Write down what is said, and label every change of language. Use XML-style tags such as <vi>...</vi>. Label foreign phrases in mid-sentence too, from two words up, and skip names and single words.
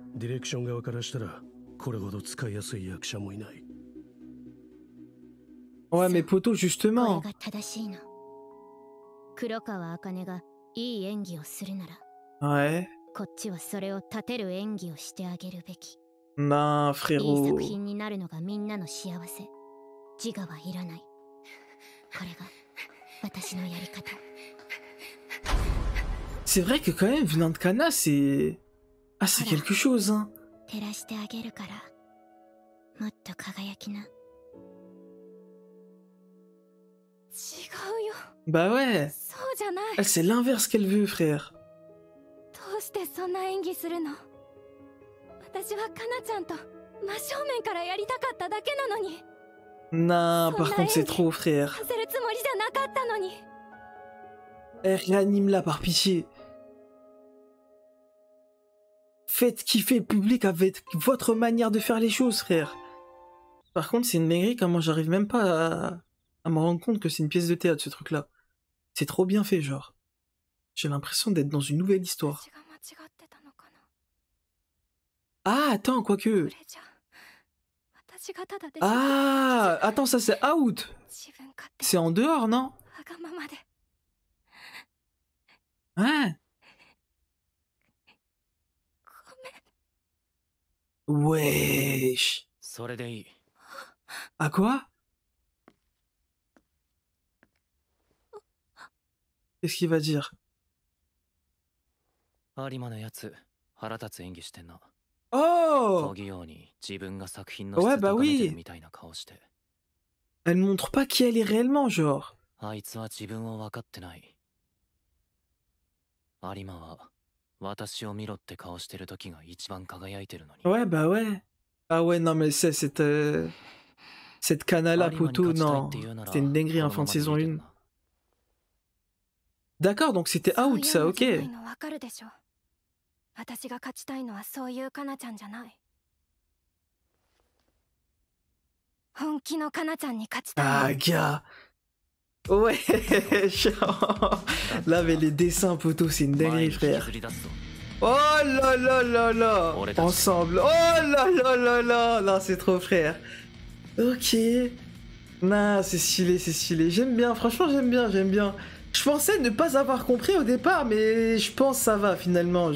<fr>Ouais, mais poto,</fr> <ja>こ</ja> <fr>justement.</fr> <ja>れが正しいの。黒川茜がいい演技をするなら、</ja> <fr>Ouais.</fr> <ja>こっちはそれを立てる演技をしてあげるべき。</ja> <fr>Non,</fr> <ja>いい</ja> <fr>frérot.</fr> <ja>作品になるのがみんなの幸せ。自我はいらない。これが私のやり方。</ja> <fr>C'est vrai que quand même, venant de Kana, c'est... Ah, c'est quelque chose, hein.</fr> <ja>照らしてあげるから、もっと輝きな。違うよ。</ja> <fr>Bah ouais.</fr> <ja>そうじゃない。</ja> <fr>Elle, c'est l'inverse qu'elle veut, frère.</fr> <ja>どうしてそんな演技するの？私はかなちゃんと真正面からやりたかっただけなのに。</ja> <fr>Non, par contre, c'est trop, frère.</fr> <ja>させるつもりじゃなかったのに。</ja> <fr>Eh, réanime-la, par pitié. Faites kiffer le public avec votre manière de faire les choses, frère. Par contre, c'est une dinguerie, comment j'arrive même pas à me rendre compte que c'est une pièce de théâtre, ce truc-là. C'est trop bien fait, genre. J'ai l'impression d'être dans une nouvelle histoire.</fr> <ja>私が間違ってたのかな。</ja> <fr>Ah, attends,</fr> <ja>こ</ja> <fr>quoique...</fr> <ja>れじゃ私がただで</ja> <fr>Ah, attends, ça c'est out.</fr> <ja>自分勝手</ja> <fr>C'est en dehors, non?</fr> <ja>わがままで。</ja> <fr>Ouais.</fr> <ja>ごめん。</ja> <fr>Wesh.</fr> <ja>それでいい。</ja> <fr>À quoi? Qu'est-ce qu'il va dire?</fr> <ja>有馬のやつ腹立つ演技してんな。</ja> <fr>Oh!</fr> <ja>漕ぎように自分が作品の</ja> <fr>Ouais,</fr> <ja>質</ja> <fr>bah</fr> <ja>高めて</ja> <fr>oui.</fr> <ja>るみたいな顔して。</ja> <fr>Elle montre pas qui elle est réellement, genre.</fr> <ja>あいつは自分を分かってない。有馬は私を見ろって顔してる時が一番輝いてるのに。</ja> <fr>Ouais, bah ouais. Ah ouais, non, mais c'est cette Kana-là,</fr> <ja>有馬に</ja> <fr>poto,</fr> <ja>勝ちたいっ</ja> <fr>non.</fr> <ja>て言うなら</ja> <fr>C'était une dinguerie en</fr> <ja>この</ja> <fr>fin de</fr> <ja>まま</ja> <fr>saison</fr> <ja>でいいけど</ja> <fr>1.</fr> <ja>な。</ja> <fr>D'accord, donc c'était</fr> <ja>そう</ja> <fr>out,</fr> <ja>いう</ja> <fr>ça,</fr> <ja>のじゃない</ja> <fr>ok.</fr> <ja>のわかるでしょ。私が勝ちたいのはそういうかなちゃんじゃない。本気のかなちゃんに勝ちたいの。</ja> <fr>Ah, gars. Ouais, là, mais les dessins, poto, c'est une</fr> <ja>前</ja> <fr>dinguerie,</fr> <ja>に引き</ja> <fr>frère.</fr> <ja>ずり出すぞ。</ja> <fr>Oh là là là là. Ensemble. Oh là là là là. Non, c'est trop, frère. Ok. Non, c'est stylé, c'est stylé. J'aime bien, franchement, j'aime bien, j'aime bien. Je pensais ne pas avoir compris au départ, mais je pense que ça va, finalement.</fr>